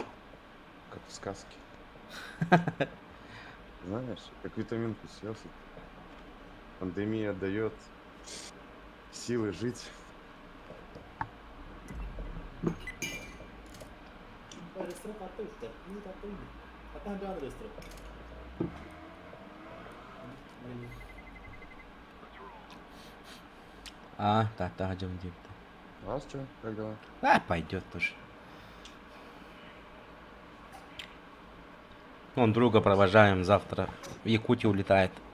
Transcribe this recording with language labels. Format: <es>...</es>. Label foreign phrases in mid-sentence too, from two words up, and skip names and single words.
<ru>Как в сказке. Знаешь, как витаминку съел. Пандемия дает силы жить.</ru> <tr>Ресторан tatlı işte. İyi tatlıydı. Hatta bir adı restoran.</tr> <ru>Да, идем где-то. У вас что, как дела? А, пойдет тоже. Вон друга провожаем, завтра в Якутию улетает.</ru>